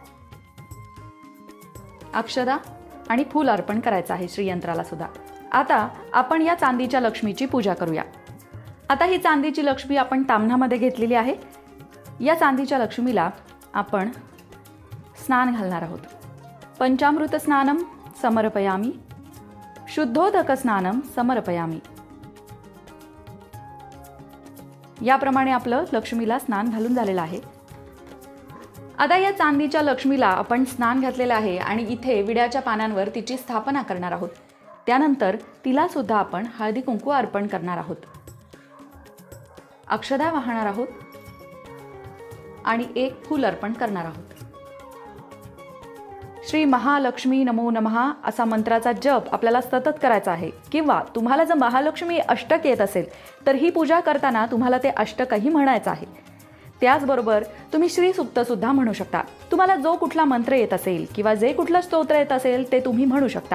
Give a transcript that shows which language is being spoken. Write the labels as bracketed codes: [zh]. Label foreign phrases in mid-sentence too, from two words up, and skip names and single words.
[mr] अक्षदा आणि फूल अर्पण करायचं आहे श्रीयंत्राला सुद्धा. आता आपण या चांदीच्या लक्ष्मीची पूजा करूया. आता ही चांदीची लक्ष्मी आपण ताम्हणामध्ये घेतलेली आहे. या चांदीच्या लक्ष्मीला आपण स्नान घालणार आहोत. [sa] पंचामृत स्नानम समर्पयामी, शुद्धोदक स्नानम समर्पयामी. [mr] याप्रमाणे आपलं लक्ष्मीला स्नान घालून झालेलं आहे. आता या चांदीच्या लक्ष्मीला आपण स्नान घातलेलं आहे आणि इथे विड्याच्या पानांवर तिची स्थापना करणार आहोत. त्यानंतर तिला सुद्धा आपण हळदी कुंकू अर्पण करणार आहोत. अक्षदा वाहणार आहोत आणि एक फूल अर्पण करणार आहोत. [sa] श्री महालक्ष्मी नमो नमः [mr] असा मंत्राचा जप आपल्याला सतत करायचा आहे. किंवा तुम्हाला जर महालक्ष्मी अष्टक येत असेल तर ही पूजा करताना तुम्हाला ते अष्टकही म्हणायचं आहे. त्याचबरोबर तुम्ही श्री सुक्त सुद्धा म्हणू शकता. तुम्हाला जो कुठला मंत्र येत असेल किंवा जे कुठलं स्तोत्र येत असेल ते तुम्ही म्हणू शकता.